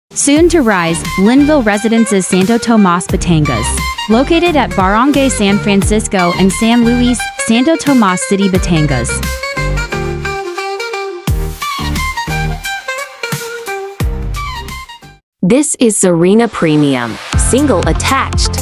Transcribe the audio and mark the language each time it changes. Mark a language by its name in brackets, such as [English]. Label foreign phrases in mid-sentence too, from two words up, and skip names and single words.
[English] Soon to rise, Linville Residences Santo Tomas Batangas. Located at Barangay San Francisco and San Luis, Santo Tomas City, Batangas. This is Serena Premium, single attached.